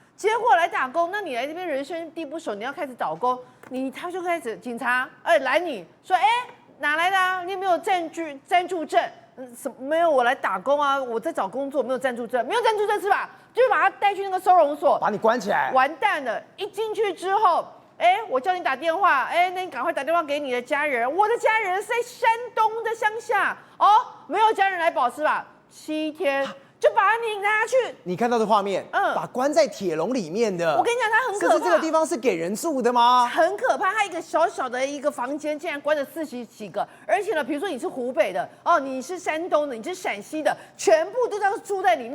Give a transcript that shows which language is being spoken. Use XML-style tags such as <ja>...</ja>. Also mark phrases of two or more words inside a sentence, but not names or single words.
<zh>結果來打工，那你來這邊人生地不熟，你要開始找工，他就開始警察來你說，哪來的啊？你有沒有暫住證？沒有，我來打工啊，我在找工作，沒有暫住證，沒有暫住證是吧？就把他帶去那個收容所，把你關起來。完蛋了！一進去之後，我叫你打電話，那你趕快打電話給你的家人。我的家人是在山東的鄉下沒有家人来保是吧？7天。就把你拿去，你看到的畫面，把關在鐵籠裡面的。我跟你講，它很可怕。甚至這個地方是給人住的嗎？很可怕，它一個小小的一個房間，竟然關了40幾個，而且呢，比如說你是湖北的，你是山東的，你是陝西的，全部都這樣住在裡面。</zh>